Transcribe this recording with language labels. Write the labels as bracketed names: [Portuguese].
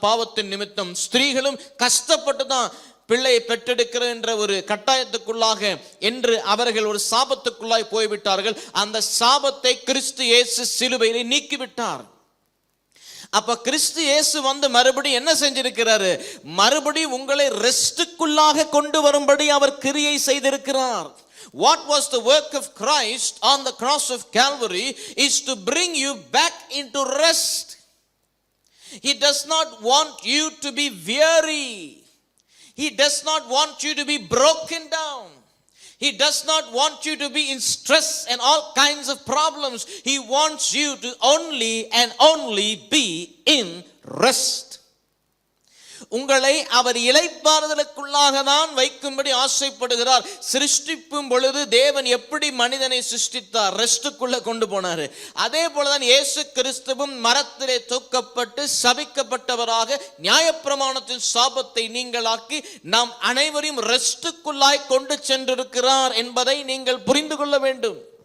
[Tamil] பாவத்தின் நிமித்தம் ஸ்திரீகளும் கஷ்டப்பட்டு தான் பிள்ளையை பெற்றெடுக்கிற என்ற ஒரு கட்டாயத்துக்குள்ளாக என்று அவர்கள் ஒரு சாபத்துக்குள்ளாய் போய்விட்டார்கள். அந்த சாபத்தை கிறிஸ்து இயேசு சிலுவையிலே நீக்கிவிட்டார். அப்ப கிறிஸ்து இயேசு மறுபடியும் என்ன செஞ்சிருக்கிறாரு, மறுபடியும் உங்களை ரெஸ்டுக்குள்ளாக கொண்டு வரும்படி அவர் கிரியை செய்திருக்கிறார். [English] What was the work of Christ on the cross of Calvary is to bring you back into rest. He does not want you to be weary. He does not want you to be broken down. He does not want you to be in stress and all kinds of problems. He wants you to only and only be in rest. [Tamil] உங்களை அவர் இளைப்பாறுதலுக்குள்ளாக தான் வைக்கும்படி ஆசைப்படுகிறார். சிருஷ்டிப்பும் பொழுது தேவன் எப்படி மனிதனை சிருஷ்டித்தார், ரெஸ்டுக்குள்ள கொண்டு போனாரு. அதே போலதான் இயேசு கிறிஸ்துவும் மரத்திலே தூக்கப்பட்டு சபிக்கப்பட்டவராக நியாயப்பிரமாணத்தின் சாபத்தை நீங்களாக்கி நாம் அனைவரையும் ரெஸ்டுக்குள்ளாய் கொண்டு சென்றிருக்கிறார் என்பதை நீங்கள் புரிந்து கொள்ள வேண்டும்.